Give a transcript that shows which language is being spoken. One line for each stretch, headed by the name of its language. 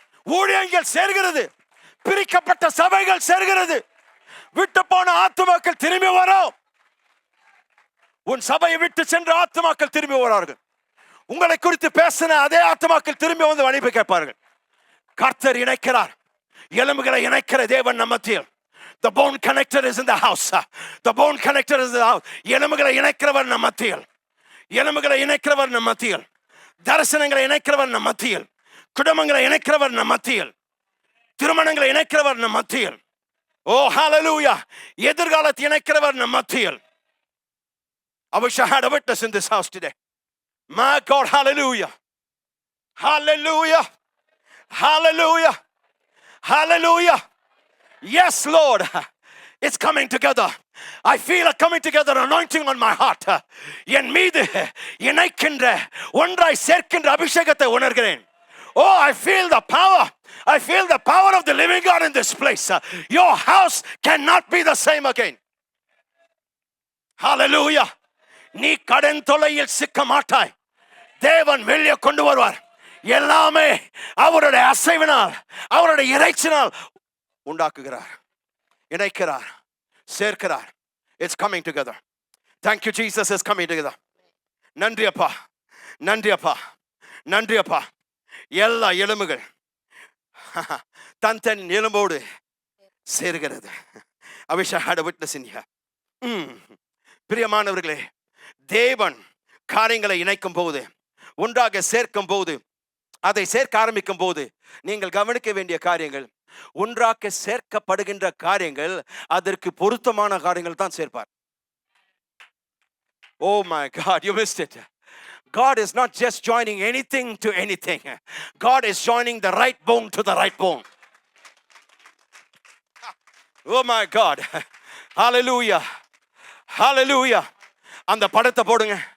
Tamil: ஊழியங்கள் சேர்கிறது. பிரிக்கப்பட்ட சபைகள் சேர்கிறது. விட்டு போன ஆத்துமாக்கள் திரும்பி வரும். உன் சபையை விட்டு சென்ற ஆத்துமாக்கள் திரும்பி வரார்கள். உங்களை குறித்து பேசின அதே ஆத்துமாக்கள் திரும்பி வந்து மன்னிப்பு கேட்பார்கள். கர்த்தர் இணைக்கிறார். எலும்புகளை இணைக்கிற தேவன் நம் மத்தியில்.
English: The bone connector is in the house. The bone connector is in the house.
Tamil: எலும்புகளை இணைக்கிறவர் நம் மத்தியில். எலும்புகளை இணைக்கிறவர் நம் மத்தியில். தரிசனங்களை இணைக்கிறவர் நம் மத்தியில். குடும்பங்களை இணைக்கிறவர் நம் மத்தியில். திருமணங்களை இணைக்கிறவர் நம் மத்தியில். ஓ ஹalleluya. எதிர்காலத்தை இணைக்கிறவர் நம் மத்தியில்.
English: I wish I had a witness in this house today. My God, hallelujah. Hallelujah. Hallelujah. Hallelujah. Yes, Lord. It's coming together. I feel a coming together anointing on my heart.
Tamil: என் மீது இணைக்கின்ற ஒன்றாய் சேர்க்கின்ற அபிஷேகத்தை உணர்கிறேன்.
English: Oh, I feel the power. I feel the power of the living God in this place. Your house cannot be the same again.
Tamil: Hallelujah. நீ கடன் தொல்லையில் சிக்க மாட்டாய். தேவன் வெளியே கொண்டு வருவார். எல்லாமே அவருடைய அசைவினால், அவருடைய இறைச்சினால் உண்டாக்குகிறார், இணைக்கிறார், சேர்க்கிறார்.
English: It's coming together. Thank you, Jesus is coming together.
Tamil: நன்றி அப்பா, நன்றி அப்பா, நன்றி அப்பா. எல்லா எலும்புகள் தன் எலும்போடு சேர்கிறது.
English: I wish I had a witness in here.
Tamil: பிரியமானவர்களே, தேவன் காரியங்களை இணைக்கும் போது, ஒன்றாக சேர்க்கும் போது, அதை சேர்க்க ஆரம்பிக்கும் போது நீங்கள் கவனிக்க வேண்டிய காரியங்கள், ஒன்றாக சேர்க்கப்படுகின்ற காரியங்கள் அதற்கு பொருத்தமான காரியங்கள் தான் சேர்ப்பார்.
English: Oh my God, you missed it. God is not just joining anything to anything. God is joining the right bone to the right bone. Oh my God. Hallelujah. Hallelujah.
Tamil: அந்த படத்தை போடுங்க.